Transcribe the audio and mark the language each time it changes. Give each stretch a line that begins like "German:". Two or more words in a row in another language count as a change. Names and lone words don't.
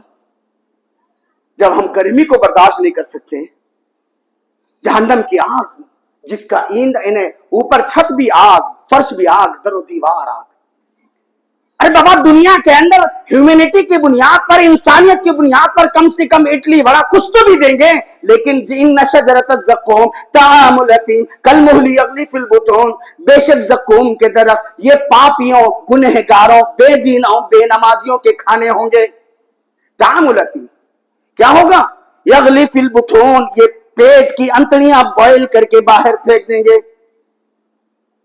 Hindi: जब हम गर्मी को बर्दाश्त नहीं कर सकते, जहन्नम की आग जिसका ईंध इन्हें, ऊपर छत भी आग, फर्श भी आग, दरो दीवार आग। अरे बाबा, दुनिया के अंदर ह्यूमैनिटी की बुनियाद पर, इंसानियत की बुनियाद पर कम से कम इडली वड़ा कुछ तो भी देंगे, लेकिन
Arabic: إن شجرة الزقوم طعام الأثيم كالمهل يغلي في البطون,
Hindi: बेशक ज़क़ूम के दरख्त ये पापियों, गुनहगारों, बेदीनों, बेनमाजियों के खाने होंगे।
Arabic: طعام الأثيم
Hindi: क्या होगा?
Arabic: يغلي في البطون,
Hindi: ये पेट की अंतड़ियां बॉयल करके बाहर फेंक देंगे।